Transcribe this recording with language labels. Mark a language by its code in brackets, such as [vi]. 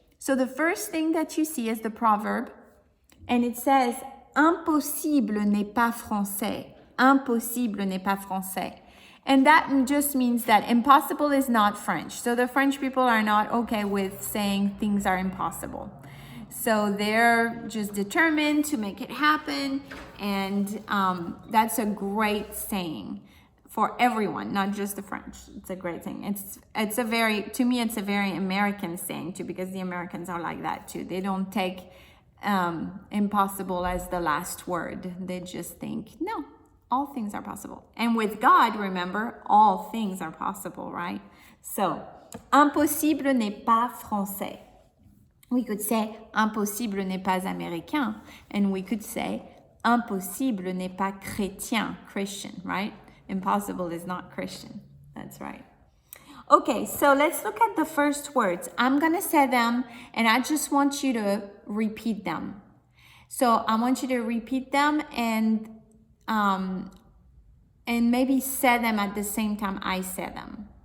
[en] So the first thing that you see is the proverb. And it says, [fr] impossible n'est pas français. Impossible n'est pas français. [en] And that just means that impossible is not French. So the French people are not okay with saying things are impossible. So they're just determined to make it happen. And that's a great saying for everyone, not just the French. It's a great thing. To me, it's a very American saying too, because the Americans are like that too. They don't take impossible as the last word. They just think, no, all things are possible. And with God, remember, all things are possible, right? [fr] So, impossible n'est pas français. [en] We could say, [fr] impossible n'est pas américain. [en] And we could say, [fr] impossible n'est pas chrétien, [en] Christian, right? Impossible is not Christian. That's right. Okay, so let's look at the first words. I'm going to say them, and I just want you to repeat them. So I want you to repeat them and maybe say them at the same time I say them.